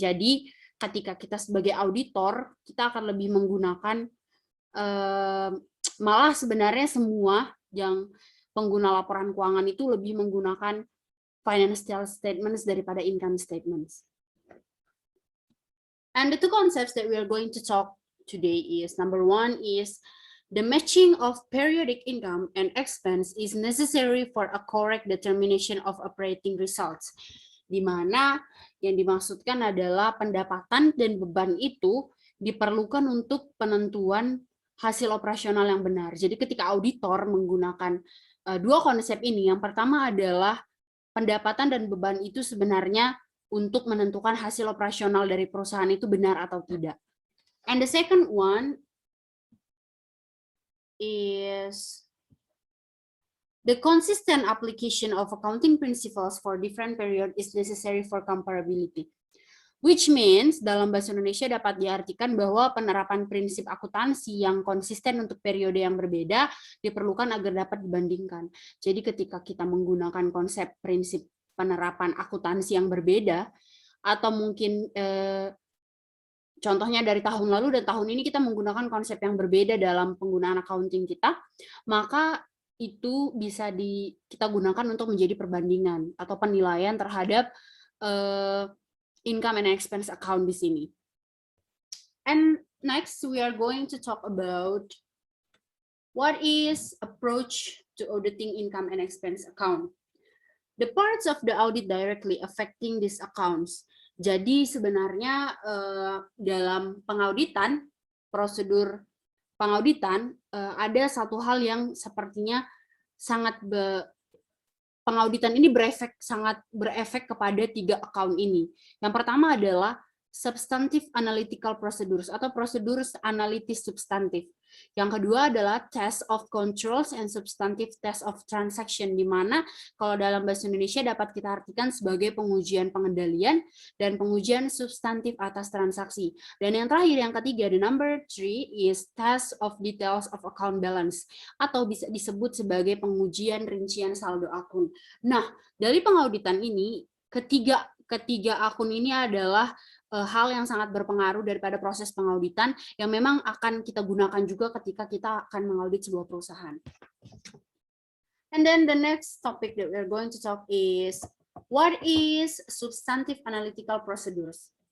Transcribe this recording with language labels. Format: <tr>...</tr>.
<id>Jadi ketika kita sebagai auditor, kita akan lebih menggunakan malah sebenarnya semua yang pengguna laporan keuangan itu lebih menggunakan financial statements daripada income statements.</id> <en>And the two concepts that we are going to talk today is, number one is the matching of periodic income and expense is necessary for a correct determination of operating results.</en> <id>Di mana yang dimaksudkan adalah pendapatan dan beban itu diperlukan untuk penentuan hasil operasional yang benar. Jadi ketika auditor menggunakan dua konsep ini, yang pertama adalah pendapatan dan beban itu sebenarnya untuk menentukan hasil operasional dari perusahaan itu benar atau tidak.</id> <en>And the second one is the consistent application of accounting principles for different period is necessary for comparability. Which means,</en> <id>dalam bahasa Indonesia dapat diartikan bahwa penerapan prinsip akuntansi yang konsisten untuk periode yang berbeda diperlukan agar dapat dibandingkan. Jadi ketika kita menggunakan konsep prinsip penerapan akuntansi yang berbeda, atau mungkin contohnya dari tahun lalu dan tahun ini kita menggunakan konsep yang berbeda dalam penggunaan accounting kita, maka itu bisa kita gunakan untuk menjadi perbandingan atau penilaian terhadap income and expense account di sini.</id> <en>And next we are going to talk about what is approach to auditing income and expense account. The parts of the audit directly affecting these accounts.</en> <id>Jadi sebenarnya dalam pengauditan, prosedur pengauditan ada satu hal yang sepertinya sangat pengauditan ini sangat berefek kepada tiga account ini. Yang pertama adalah substantive analytical procedures atau prosedur analitis substantif. Yang kedua adalah</id> <en>test of controls and substantive test of transaction,</en> <id>di mana kalau dalam bahasa Indonesia dapat kita artikan sebagai pengujian pengendalian dan pengujian substantif atas transaksi. Dan yang terakhir, yang ketiga,</id> <en>the number 3 is test of details of account balance,</en> <id>atau bisa disebut sebagai pengujian rincian saldo akun. Nah, dari pengauditan ini, ketiga akun ini adalah hal yang sangat berpengaruh daripada proses pengauditan yang memang akan kita gunakan juga ketika kita akan mengaudit sebuah perusahaan.</id> <en>And then the next topic that we're going to talk is what is substantive analytical procedures.</en>